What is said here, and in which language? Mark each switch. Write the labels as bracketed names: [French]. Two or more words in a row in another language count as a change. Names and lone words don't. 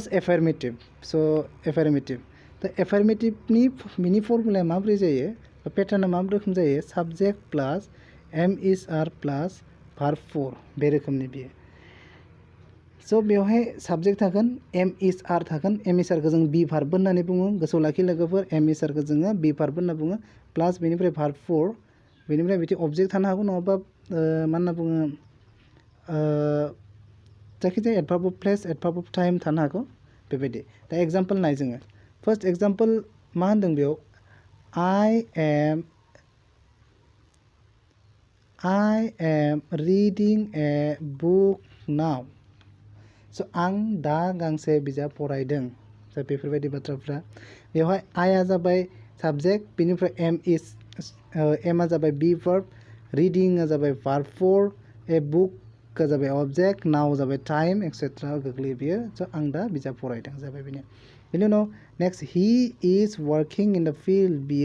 [Bodo] एफार्मेटिभ स' एफार्मेटिभ दा एफार्मेटिभनि मिनि फर्मुलाया माब्रै जायो पेटार्ना मा रोखोम जायो [English] subject plus am is are plus verb 4 [Bodo] बे रोखोमनि बियो स' बेवहाय साबजेक्ट थागोन [English] am is are [Bodo] थागोन एम इज आरखौ जों बि भार्ब होननानै बुङो गोसोआव लाखि लोगोफोर एम इज आरखौ जोङो बि भार्ब होनना बुङो प्लास बेनिफ्राय भार्ब 4 बेनिफ्राय बिदि अबजेक्ट थानो हागौ नङाबा मा होनना बुङो जायखिजाया [English] adverb of place adverb of time [Bodo] थानो हागौ बेबायदि दा एग्जाम्पल नाय जोङो फार्स्ट एग्जाम्पल मा होनदों बेयाव [English] I am reading a book now. [Bodo] So आं दा गांसे बिजाब फरायदों दा बेफोरबायदि बाथ्राफ्रा बेवहाय I आ जाबाय साबजेक्ट बेनिफ्राय M आ जाबाय [English] be verb reading [Bodo] आ जाबाय भार्ब 4 [English] a book [Bodo] आ जाबाय ऑब्जेक्ट नाउ जाबाय टाइम एक्सेट्रा गोग्लैयो बियो स' आं दा बिजाब फरायदों जाबाय बेनि उनाव [English] next he is working in the field